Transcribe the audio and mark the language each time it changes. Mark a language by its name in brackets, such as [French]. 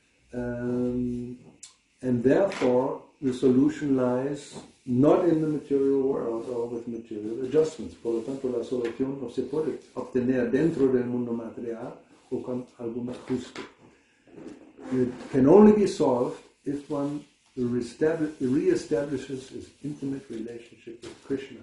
[English] And therefore, the solution lies not in the material world or with material adjustments. [Spanish] Por lo tanto, la solución no se puede obtener dentro del mundo material o con algún ajuste. [English] It can only be solved if one reestablishes his intimate relationship with Krishna.